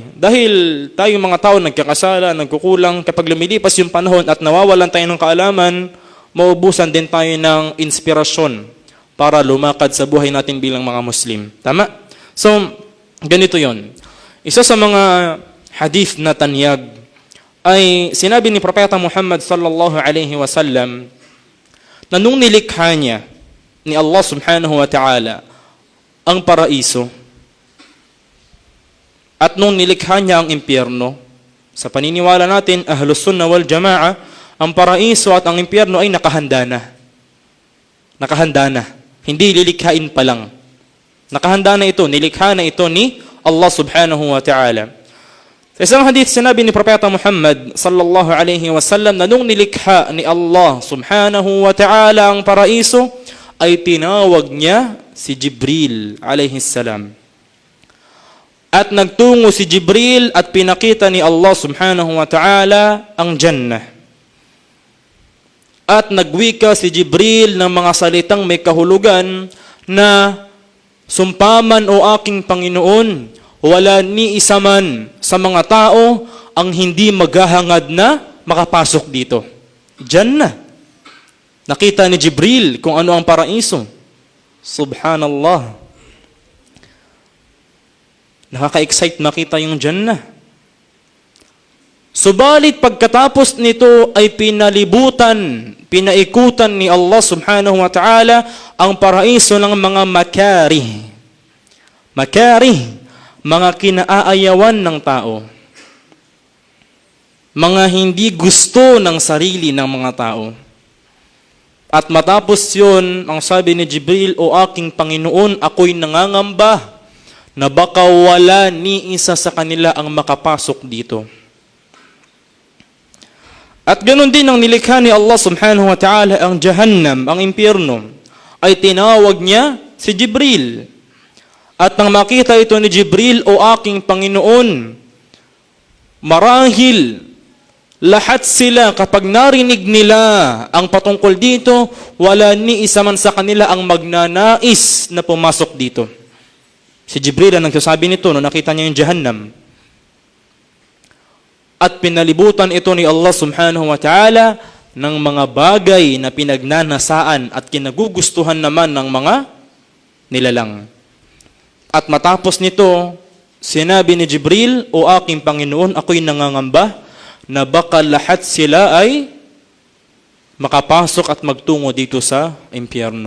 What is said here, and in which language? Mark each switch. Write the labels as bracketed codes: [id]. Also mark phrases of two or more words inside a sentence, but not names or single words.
[tl] Dahil tayong mga tao nagkakasala, nagkukulang, kapag lumilipas yung panahon at nawawalan tayo ng kaalaman, maubusan din tayo ng inspirasyon para lumakad sa buhay natin bilang mga Muslim. Tama? So, ganito yon. Isa sa mga hadith na tanyag ay sinabi ni Propeta Muhammad [ar] صلى الله عليه وسلم [tl] na nung nilikha niya ni Allah [ar] سبحانه وتعالى [tl] ang paraiso at nung nilikha niya ang impyerno, sa paniniwala natin, Ahlus Sunnah wal Jama'a, ang paraiso at ang impyerno ay nakahanda na. Nakahanda na. Hindi lilikhain pa lang. Nakahanda na ito, nilikha na ito ni Allah [ar] سبحانه وتعالى. [tl] Sa isang hadith, sinabi ni Propeta Muhammad [ar] صلى الله عليه وسلم [tl] na nung nilikha ni Allah [ar] سبحانه وتعالى [tl] ang paraiso, ay tinawag niya si Jibril [ar] عليه السلام. [tl] At nagtungo si Jibril at pinakita ni Allah [ar] سبحانه وتعالى [tl] ang Jannah. At nagwika si Jibril ng mga salitang may kahulugan na, "Sumpaman o aking Panginoon, wala ni isa man sa mga tao ang hindi maghahangad na makapasok dito." Jannah. Nakita ni Jibril kung ano ang paraiso. Subhanallah. Nakaka-excite makita yung Jannah. Subalit pagkatapos nito ay pinaikutan ni Allah [ar] سبحانه وتعالى [tl] ang paraiso ng mga makarih. Makarih, mga kinaayawan ng tao. Mga hindi gusto ng sarili ng mga tao. At matapos yun, ang sabi ni Jibril, "O aking Panginoon, ako'y nangangamba na baka wala ni isa sa kanila ang makapasok dito." At ganun din ang nilikha ni Allah [ar] سبحانه وتعالى, [tl] ang Jahannam, ang impyerno, ay tinawag niya si Jibril. At nang makita ito ni Jibril, "O aking Panginoon, marahil lahat sila kapag narinig nila ang patungkol dito, wala ni isa man sa kanila ang magnanais na pumasok dito." Si Jibril ang nagsasabi nito nung nakita niya yung Jahannam. At pinalibutan ito ni Allah [ar] سبحانه وتعالى [tl] ng mga bagay na pinagnanasaan at kinagugustuhan naman ng mga nilalang. At matapos nito, sinabi ni Jibril, "O aking Panginoon, ako'y nangangamba na baka lahat sila ay makapasok at magtungo dito sa impyerno."